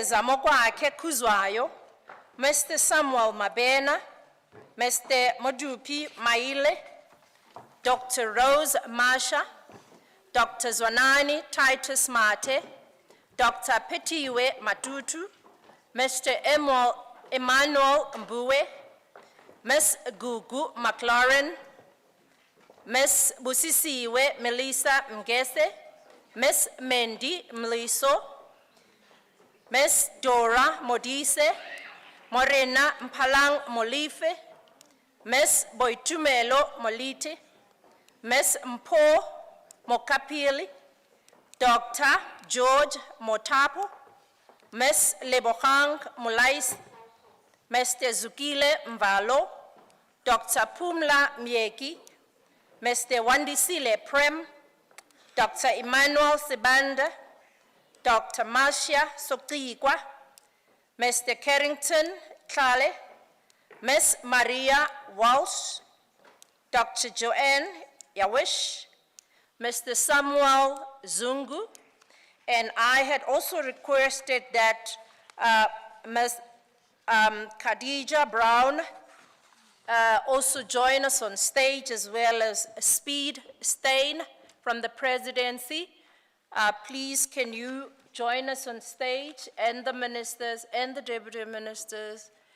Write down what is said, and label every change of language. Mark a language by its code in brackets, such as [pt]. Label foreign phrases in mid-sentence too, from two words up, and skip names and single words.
[en] Zamokwake Kuzwayo, Mr. Samuel Mabena, Mr. Modupi Maile, Dr. Rose Masha, Dr. Zwanani Titus Mate, Dr. Petiwe Matutu, Mr. Emmanuel Mbue, Ms. Gugu McLaurin, Ms. Busisiwe Melissa Mgese, Ms. Mendi Mliso, Ms. Dora Modise, Morena Mpalang Molife, Ms. Boitumelo Molite, Ms. Mpo Mokapili, Dr. George Motapo, Ms. Lebohang Mulais, Mr. Zukile Mvalo, Dr. Pumla Mieki, Mr. Wandisile Prem, Dr. Emmanuel Sibanda, Dr. Marcia Sotikwa, Mr. Carrington Klale, Ms. Maria Walsh, Dr. Joanne Yawish, Mr. Samuel Zungu, and I had also requested that Ms. Khadija Brown also join us on stage, as well as Speed Stein from the presidency. Please, can you join us on stage, and the ministers and the deputy ministers?